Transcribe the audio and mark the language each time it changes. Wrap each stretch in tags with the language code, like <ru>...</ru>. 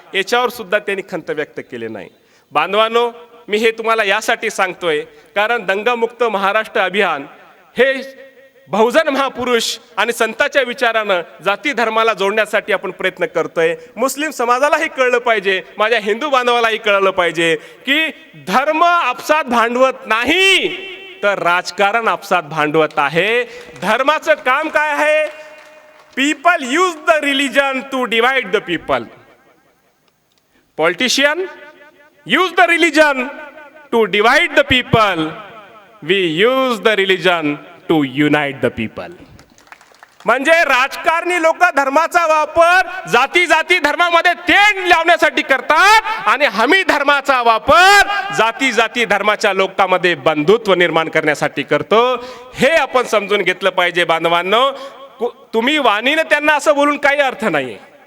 <mr>याच्यावर सुद्धा त्यांनी खंत व्यक्त केले नाही. बांधवांनो, मी हे तुम्हाला यासाठी सांगतोय कारण दंगमुक्त महाराष्ट्र अभियान हे बहुजन महापुरुष आणि संतांच्या विचारानं जाती धर्माला जोडण्यासाठी आपण प्रयत्न करतोय. मुस्लिम समाजालाही कळलं पाहिजे, माझ्या हिंदू बांधवालाही कळलं पाहिजे की धर्म आपसात भांडवत नाही तर राजकारण आपसात भांडवत आहे. धर्माचं काम काय आहे?</mr> <en>People use the religion to divide the people. Politician use the religion to divide the people. We use the religion to unite the people.</en> <mr>म्हणजे राजकारणी लोक धर्माचा वापर जाती जाती धर्मामध्ये तेढ लावण्यासाठी करतात आणि आम्ही धर्माचा वापर जाती जाती धर्माच्या लोकांमध्ये बंधुत्व निर्माण करण्यासाठी करतो. हे आपण समजून घेतलं पाहिजे. बांधवांनो, तुम्ही वाणीनं त्यांना असं बोलून काही अर्थ नाहीये.</mr>